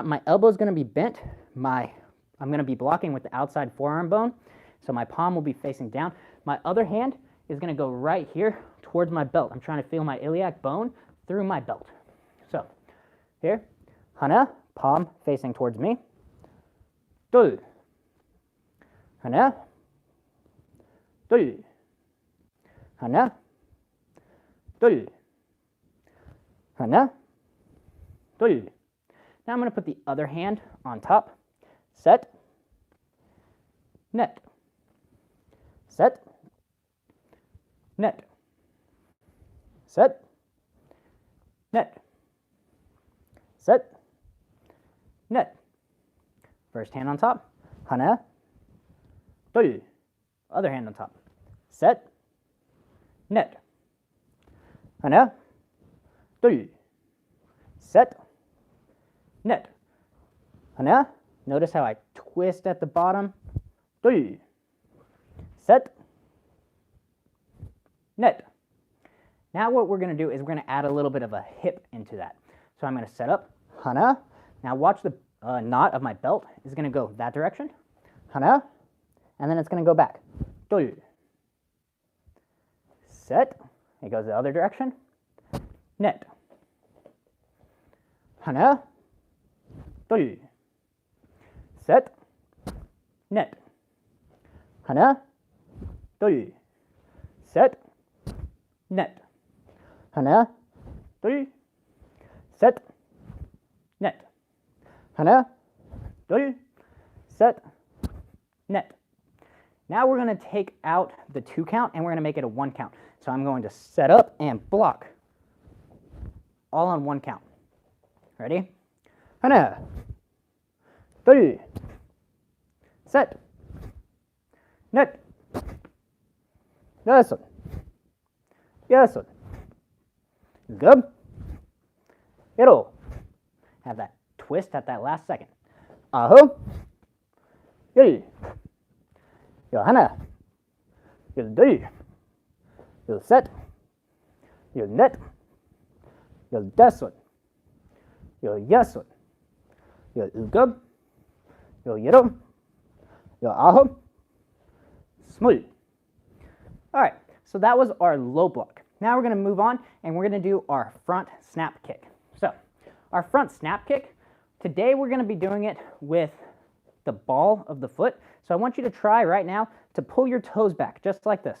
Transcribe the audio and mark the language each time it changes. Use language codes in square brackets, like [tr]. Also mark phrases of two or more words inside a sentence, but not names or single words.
[en] My elbow is going to be bent. I'm going to be blocking with the outside forearm bone, so my palm will be facing down. My other hand is going to go right here towards my belt. I'm trying to feel my iliac bone through my belt. So here, hana, palm facing towards me. [ko] 둘, 하나, 둘, 하나, 둘, 하나, 둘. [en] Now I'm going to put the other hand on top. [ko] 셋, 넷, 셋, 넷, 셋, 넷, 셋, 넷. [en] First hand on top, [ko] 하나, 둘. [en] Other hand on top, [ko] 셋, 넷, 하나, 둘, 셋, 넷, 하나. [en] Notice how I twist at the bottom, [ko] 둘, 셋, 넷. [en] Now what we're going to do is we're going to add a little bit of a hip into that. So I'm going to set up, 하나. Now watch the knot of my belt is going to go that direction, 하나, and then it's going to go back, 둘, set, it goes the other direction, [ko] net, 하나, 둘, 셋, 넷, 하나, 둘, 셋, 넷, 하나, 둘, 셋, 넷, 하나, 둘, 셋, 넷. [en] Now we're going to take out the 2 count and we're going to make it a 1 count. So I'm going to set up and block all on 1 count. Ready? [ko] 하나, 둘, 셋, 넷, 다섯, 여섯, 일곱, 여덟. [en] Have that twist at that last second. [ko] 아홉, 열, 열하나, 열둘, 열셋, 열넷, 열다섯, 열여섯, 열일곱, 열여덟, 열아홉, 스물. [en] All right, so that was our low block. Now we're going to move on and we're going to do our front snap kick. So our front snap kick, today we're going to be doing it with the ball of the foot. So I want you to try right now to pull your toes back just like this.